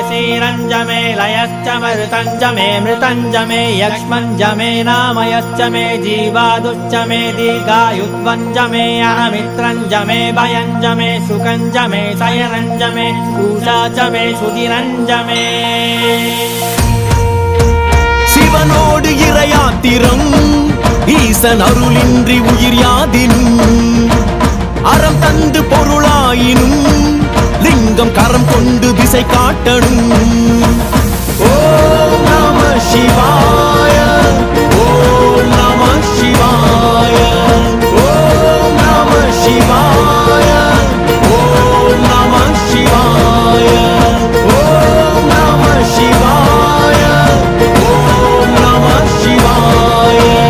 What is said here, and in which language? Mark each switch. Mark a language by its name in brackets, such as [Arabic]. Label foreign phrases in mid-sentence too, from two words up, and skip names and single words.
[Sanskrit] क्षीरञ्च मे लयश्च मरुतञ्च मे मृतञ्च मे यक्ष्मञ्च मे नामयश्च मे मे जीवादुश्च मे दीर्घायुत्वञ्च मे अणमित्रञ्च मे भयञ्च मे सुखञ्च मे शयनञ्च मे पूषा च मे सुधिरञ्च मे [Tamil] சிவனோடு இறையாத்திரம் ஈசன் அருளின்றி உயிர் யாதினும் அறம் தந்து பொருளாயினும் லிங்கம் கரம் கொண்டு திசை காட்டணும். [Sanskrit] ॐ नमः शिवाय, ॐ नमः शिवाय, ॐ नमः शिवाय, ॐ नमः शिवाय, ॐ नमः शिवाय, ॐ नमः शिवाय.